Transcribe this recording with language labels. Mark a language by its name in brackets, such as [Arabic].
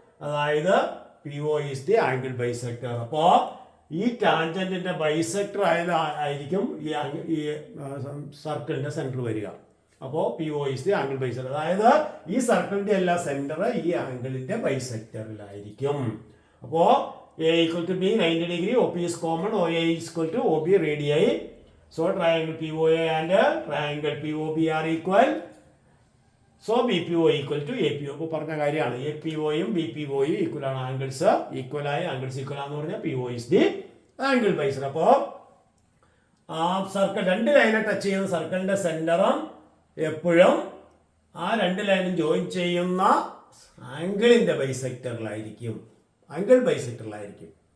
[Malayalam] അതായത് [English] P O is the angle bisector. [Malayalam] അപ്പോൾ ഈ ടാൻജന്റിന്റെ ബൈസെക്ടർ ആയിരിക്കും ഈ സർക്കിളിന്റെ സെന്റർ വരിക. അപ്പോൾ [English] P O is the angle bisector. [Malayalam] അതായത് ഈ സർക്കിളിന്റെ എല്ലാ സെന്റർ ഈ ആംഗിളിന്റെ ബൈസെക്ടറിലായിരിക്കും. അപ്പോൾ [English] A equal to B 90 degree, O P is common, O A equal to O B radii. So triangle POA and triangle POB are equal. So BPO equal to APO. [Malayalam] ഇപ്പോൾ പറഞ്ഞ കാര്യമാണ്, APOയും BPOയും equal ആണ്. Angles equal ആയി, angles equal ആണെന്ന് പറഞ്ഞാൽ [English] PO is the angle bisector. [Malayalam] അപ്പോൾ circle രണ്ട് ലൈനെ touch ചെയ്യുന്ന സർക്കിളിന്റെ സെന്ററും എപ്പോഴും ആ രണ്ട് ലൈനും ജോയിൻ ചെയ്യുന്ന ആംഗിളിന്റെ ബൈസെക്ടറിലായിരിക്കും, ആംഗിൾ ബൈസെക്ടറിലായിരിക്കും.